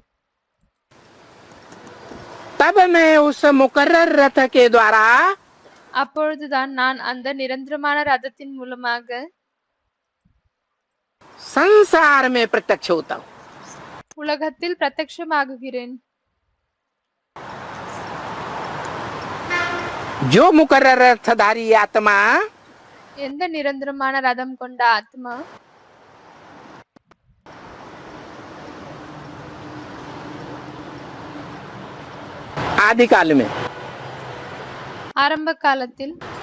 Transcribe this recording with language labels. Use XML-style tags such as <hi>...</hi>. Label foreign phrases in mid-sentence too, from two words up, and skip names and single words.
<hi>तब मैं उस मुकर्रर रथ के द्वारा</hi> <ta>அப்பொழுதுதான் நான் அந்த நிரந்தரமான ரதத்தின் மூலமாக</ta> <hi>संसार में प्रत्यक्ष होता हूँ.</hi> <ta>உலகத்தில் பிரத்யட்சமாகுகிறேன்.</ta> <hi>जो मुकर्रर रथधारी आत्मा</hi> <ta>எந்த நிரந்தரமான ரதம் கொண்ட ஆத்மா</ta> <hi>आदि काल में</hi> <ta>ஆரம்ப காலத்தில்</ta>